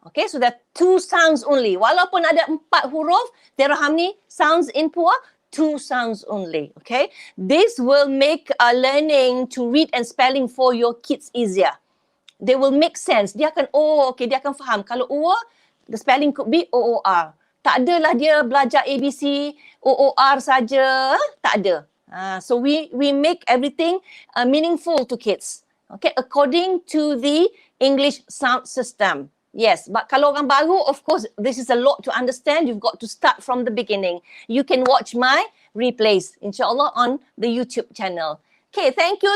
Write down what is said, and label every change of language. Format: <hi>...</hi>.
<en>Okay, so there are two sounds only.</en> <ms>Walaupun ada 4 huruf,</ms> <en>there are how many sounds in poor? 2 sounds only. Okay, this will make learning to read and spelling for your kids easier. They will make sense.</en> <ms>Dia akan, dia akan faham. Kalau ur,</ms> <en>the spelling could be O-O-R.</en> <ms>Tak adalah dia belajar ABC, O-O-R saja. Tak ada.</ms> <en>So we make everything meaningful to kids. Okay, according to the English sound system. Yes, but</en> <ms>kalau orang baru,</ms> <en>of course, this is a lot to understand. You've got to start from the beginning. You can watch my replays, inshallah, on the YouTube channel. Okay, thank you.</en>